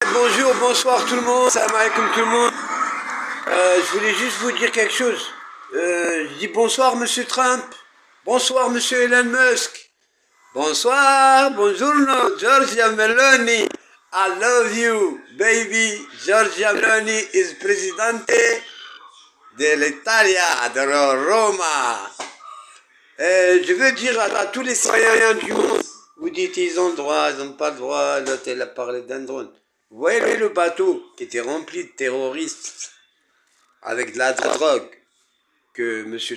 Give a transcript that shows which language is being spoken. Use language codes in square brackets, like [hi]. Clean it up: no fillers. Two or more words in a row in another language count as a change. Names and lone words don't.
[fr] Bonjour, bonsoir tout le monde, [ar] السلام عليكم [fr] tout le monde. Je voulais juste vous dire quelque chose. Je dis bonsoir Monsieur Trump, bonsoir Monsieur Elon Musk, bonsoir, [it] buongiorno Giorgia Meloni. [en] I love you, baby. [it] Giorgia Meloni is presidente dell'Italia, de Roma. [fr] Je veux dire à tous les citoyens du monde, vous dites ils ont le droit, ils n'ont pas le droit, l'autre elle a parlé d'un drone. Vous voyez le bateau qui était rempli de terroristes avec de la drogue que M.